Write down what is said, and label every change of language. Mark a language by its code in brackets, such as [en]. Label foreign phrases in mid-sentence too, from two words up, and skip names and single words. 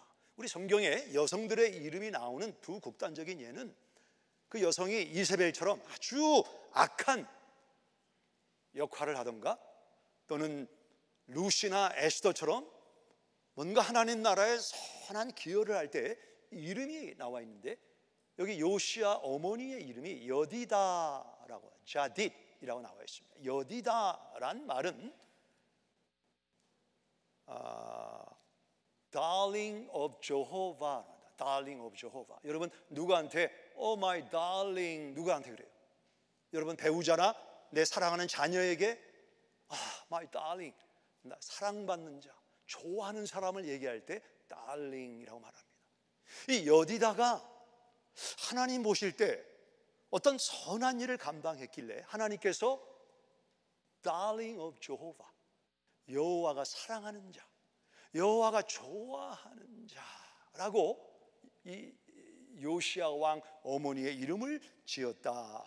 [ko] 우리 성경에 여성들의 이름이 나오는 두 극단적인 예는, 그 여성이 이세벨처럼 아주 악한 역할을 하던가, 또는 루시나 에스더처럼 뭔가 하나님 나라에 선한 기여를 할 때 이름이 나와 있는데, 여기 요시아 어머니의 이름이 여디다라고, 자딧이라고 나와 있습니다. 여디다란 말은 [en] Darling of Jehovah. Darling of Jehovah. [ko] 여러분 누구한테 [en] Oh my darling, [ko] 누구한테 그래요? 여러분 배우자나 내 사랑하는 자녀에게 [en] my darling, [ko] 나 사랑받는 자, 좋아하는 사람을 얘기할 때 darling이라고 말합니다. 이 여디다가 하나님 보실 때 어떤 선한 일을 감당했길래 하나님께서 [en] Darling of Jehovah, [ko] 여호와가 사랑하는 자, 여호와가 좋아하는 자라고 이 요시아 왕 어머니의 이름을 지었다.